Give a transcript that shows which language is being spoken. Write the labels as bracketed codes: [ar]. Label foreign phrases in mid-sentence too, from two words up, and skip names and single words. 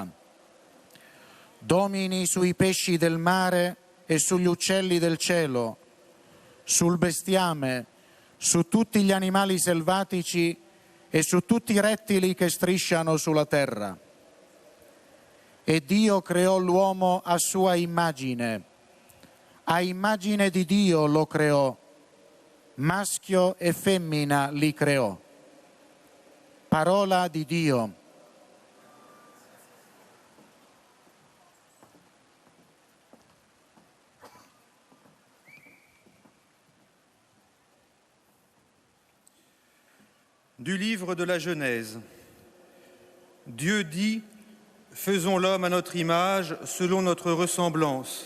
[it] Domini sui pesci del mare e sugli uccelli del cielo, sul bestiame, su tutti gli animali selvatici e su tutti i rettili che strisciano sulla terra. E Dio creò l'uomo a sua immagine. A immagine di Dio lo creò. Maschio e femmina li creò. Parola di Dio. [fr] Du livre de la Genèse. Dieu dit: faisons l'homme à notre image, selon notre ressemblance.